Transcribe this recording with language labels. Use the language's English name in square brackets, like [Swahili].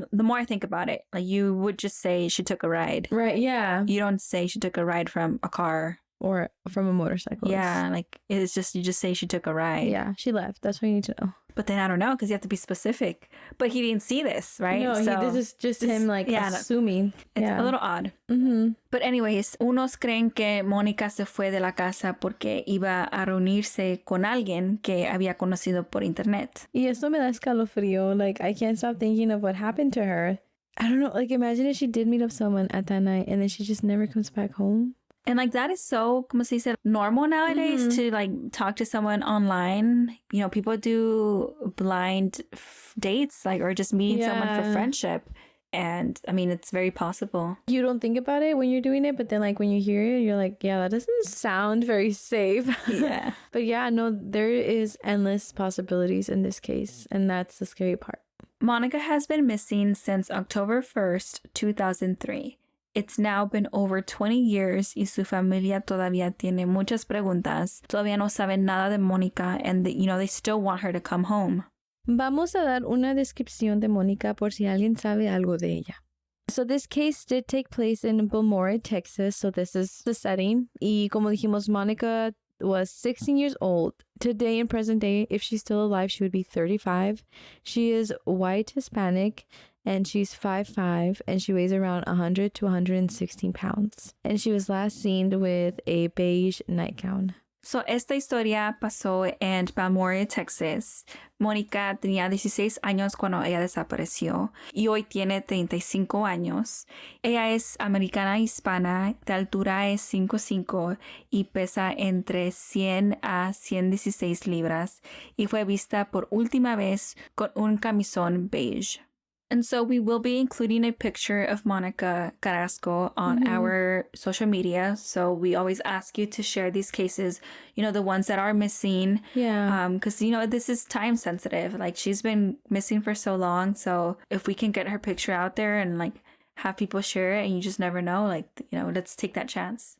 [English] that the more I think about it, like you would just say she took a ride. Right, yeah. You don't say she took a ride from a car. Or from a motorcycle. Yeah, like it's just, you just say she took a ride. Yeah, she left. That's what you need to know. But then I don't know, because you have to be specific. But he didn't see this, right? No, this is just him like assuming. It's a little odd. Mm-hmm. But anyways, [Spanish] unos creen que Mónica se fue de la casa porque iba a reunirse con alguien que había conocido por internet. Y esto me da escalofrío. [English] Like, I can't stop thinking of what happened to her. I don't know. Like, imagine if she did meet up someone at that night and then she just never comes back home. And like that is so, [Spanish] como se dice, [English] normal nowadays to like talk to someone online. You know, people do blind dates, like, or just meeting someone for friendship. And I mean, it's very possible. You don't think about it when you're doing it, but then like when you hear it, you're like, yeah, that doesn't sound very safe. Yeah. But yeah, no, there is endless possibilities in this case. And that's the scary part. Monica has been missing since October 1st, 2003. It's now been over 20 years [Spanish] y su familia todavía tiene muchas preguntas. Todavía no saben nada de Mónica, [English] and they still want her to come home. [Spanish] Vamos a dar una descripción de Mónica por si alguien sabe algo de ella. [English] So this case did take place in Balmore, Texas. So this is the setting. [Spanish] Y como dijimos, [English] Mónica was 16 years old. Today, in present day, if she's still alive, she would be 35. She is white Hispanic. And she's 5'5", and she weighs around 100 to 116 pounds. And she was last seen with a beige nightgown. [Spanish] So, esta historia pasó en Balmore, Texas. Mónica tenía 16 años cuando ella desapareció y hoy tiene 35 años. Ella es americana hispana, de altura es 5'5" y pesa entre 100 a 116 libras y fue vista por última vez con un camisón beige. [English] And so we will be including a picture of Monica Carrasco on our social media. So we always ask you to share these cases, the ones that are missing. Yeah. Because, this is time sensitive. Like, she's been missing for so long. So if we can get her picture out there and, like, have people share it and you just never know, like, let's take that chance.